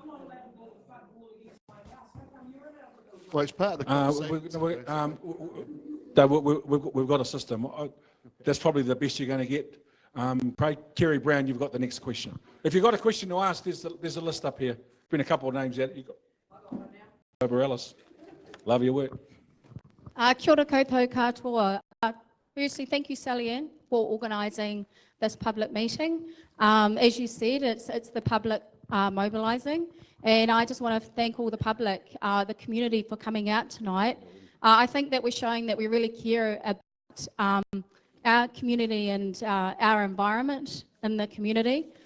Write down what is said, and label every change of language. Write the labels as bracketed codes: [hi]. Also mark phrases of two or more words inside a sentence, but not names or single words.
[en] Well, it's part of the conversation. We've got a system. That's probably the best you're going to get. Kerry Brown, you've got the next question. If you've got a question to ask, there's a list up here. Been a couple of names out. Ellis. Love your work. [mi] Kia ora koutou katoa. [en] Firstly, thank you, Sally Ann, for organising this public meeting. As you said, it's the public mobilising, and I just want to thank all the public, the community, for coming out tonight. I think that we're showing that we really care about our community and our environment in the community.